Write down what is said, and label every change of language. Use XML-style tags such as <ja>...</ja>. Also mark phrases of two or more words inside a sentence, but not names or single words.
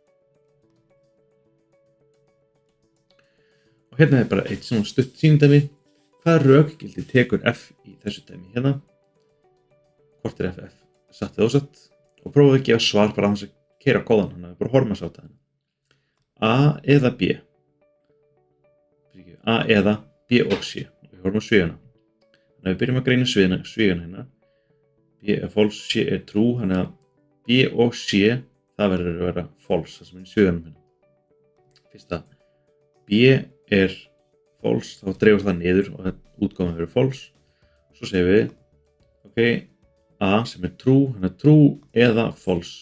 <is>Og hérna bara eitt svona stutt sýnidæmi, hvaða rökgildi tekur F í þessu dæmi hérna, hvort F satt eða ósatt, og prófaðu að gefa svar bara að keyra kóðan, þannig að bara horfa að sáta henni. A eða B. A eða B og C. Og við horfum á svigana. Þannig að við byrjum að greina svigana hérna. B er false, C er true, þannig að B og C, það verður að vera false, það sem er í sviganum hérna. Fyrst að B er false, þá dregur það niður og útgáfan verður false. Svo segjum við, ok, A sem er true, þannig að true eða false.</is>